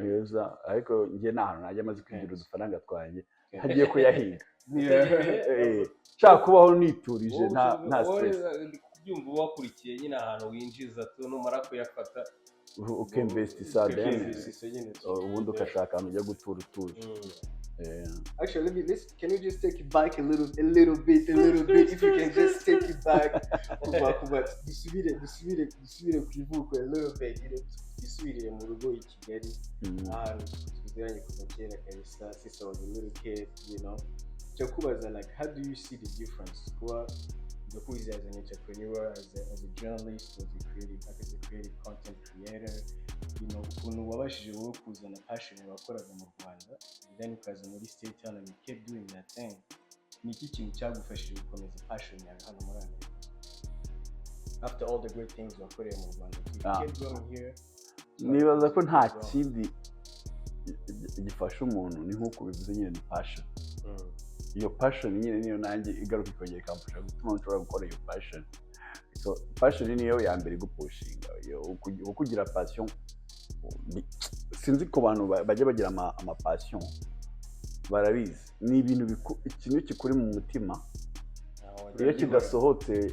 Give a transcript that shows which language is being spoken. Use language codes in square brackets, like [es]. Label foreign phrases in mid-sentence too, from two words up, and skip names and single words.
[rw] heza ariko njye nta hantu najya amaze kwigira udufaranga twanjye hagiye kuyahinga nshaka kubaho niturije nta stress byumva wakurikiye nyine ahantu winjiza tu numara kuyafata ukemvest sadene ubundi ukashaka ahantu ujya gutura utuje [en] Actually, can you just take it back a little bit, if you can just take it back, [rw] dusubire kwivuko a [en] little bit, [rw] dusubire mu rugo i Kigali, ahantu tuziranye kuva kera kabisa, [en] since I was a little kid, you know, [rw] cyo kubaza [en] like, how do you see the difference kuba as an entrepreneur, as a journalist, as a creative content creator, you know, [rw] ukuntu wabashije wowe kuzana passion wakoraga mu Rwanda, then ukaza muri state hano [en] and you kept doing that thing. [rw] Ni iki kintu cyagufashije gukomeza passion yawe hano muri Amerika? [en] After all the great things [rw] wakoreye mu Rwanda, [en] you kept going here. [rw] Nibaza ko nta kindi gifasha umuntu ni nko kubivuze nyine ni passion. Iyo passion nyine niyo nanjye igaruka ikongera ikamfasha gutuma nshobora gukora iyo passion. So passion niyo ya mbere igupushinga. Ukugira passion sinzi ko abantu bajya bagira ama passion barabizi ni ibintu ikintu kikuri mu mutima iyo kidasohotse